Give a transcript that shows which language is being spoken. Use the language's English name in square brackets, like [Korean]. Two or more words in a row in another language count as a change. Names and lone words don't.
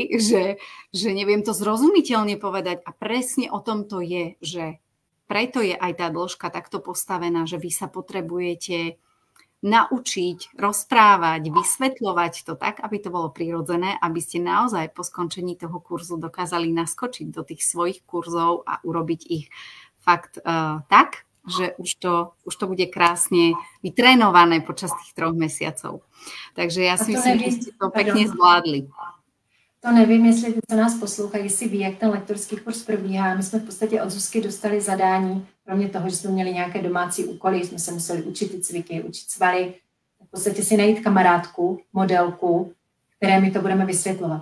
[Slovak] Že neviem to zrozumiteľne povedať a presne o tom to je, že preto je aj tá dĺžka takto postavená, že vy sa potrebujete naučiť, rozprávať, vysvetľovať to tak, aby to bolo prirodzené, aby ste naozaj po skončení toho kurzu dokázali naskočiť do tých svojich kurzov a urobiť ich fakt tak, že už to bude krásne vytrénované počas tých 3 mesiacov. Takže ja si myslím, že ste to pekne zvládli. [Czech] To nevím, jestli ty, co nás poslouchají, jestli ví, jak ten lektorský kurz probíhá. My jsme v podstatě od Zuzky dostali zadání, kromě toho, že jsme měli nějaké domácí úkoly, jsme se museli učit ty cviky, učit svaly, v podstatě si najít kamarádku, modelku, které my to budeme vysvětlovat.